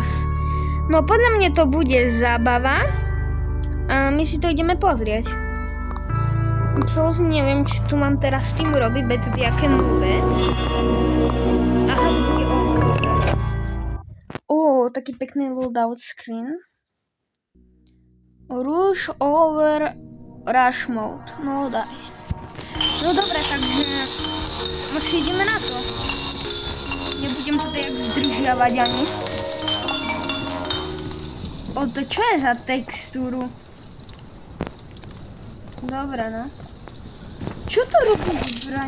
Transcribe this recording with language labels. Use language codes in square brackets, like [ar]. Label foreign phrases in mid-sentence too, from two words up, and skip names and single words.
[sk] No podľa mňa to bude zábava a my si to ideme pozrieť. Čo neviem, či tu mám teraz s tým robiť, bez nejaké nové. Aha, to bude taký pekný [en] loadout screen. Rush over rush mode, [sk] no daj. No dobre, takže si ideme na to. Nebudem to tak zdržiavať ani. To čo je za textúru? Dobre, no. Čo to robí zbraň?